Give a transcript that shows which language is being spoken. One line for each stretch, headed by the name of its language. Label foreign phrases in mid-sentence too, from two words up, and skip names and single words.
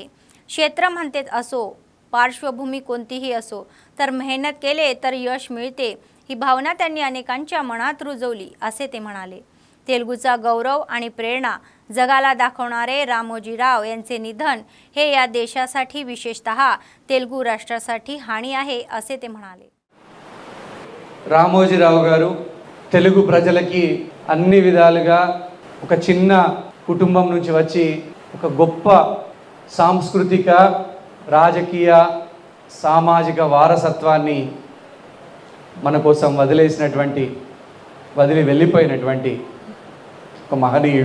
Marathi: क्षेत्र म्हणते असो पार्श्वभूमी कोणतीही असो तर मेहनत केले तर यश मिळते ही भावना त्यांनी अनेकांच्या मनात रुजवली असे ते म्हणाले। तेलुगूचा गौरव आणि प्रेरणा जगाला दाखवणारे रामोजी राव यांचे निधन हे या देशासाठी विशेषतः तेलुगू राष्ट्रासाठी हानी आहे असे ते म्हणाले।
Telugu: రామోజీరావు గారు తెలుగు ప్రజలకి అన్ని విధాలుగా ఒక చిన్న కుటుంబం నుంచి వచ్చి ఒక గొప్ప సాంస్కృతిక రాజకీయ సామాజిక వారసత్వాన్ని మన కోసం వదిలి వెళ్ళిపోయినటువంటి ఒక మహనీయుడు।